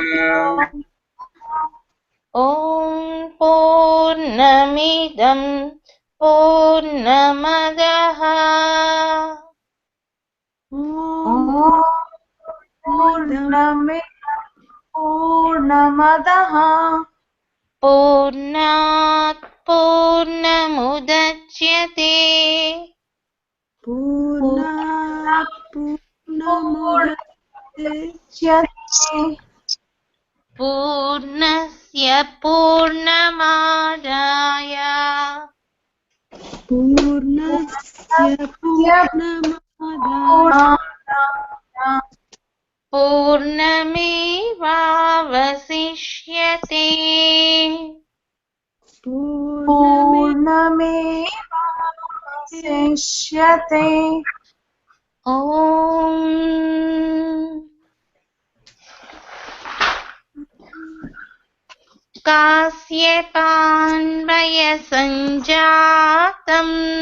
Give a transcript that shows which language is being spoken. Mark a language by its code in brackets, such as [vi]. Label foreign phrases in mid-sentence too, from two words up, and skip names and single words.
[sa] ఓం పూర్ణమిదం పూర్ణమదః పూర్ణమదః పూర్ణాత్ పూర్ణముదచ్యతే పూర్ణాత్ పూర్ణముదచ్యతే పూర్ణస్య పూర్ణమాదాయ పూర్ణస్య పూర్ణమాదాయ పూర్ణమేవావశిష్యతే. పూర్ణమేవావశిష్యతే. ఓం కాశ్యపాన్వయ సంజాతం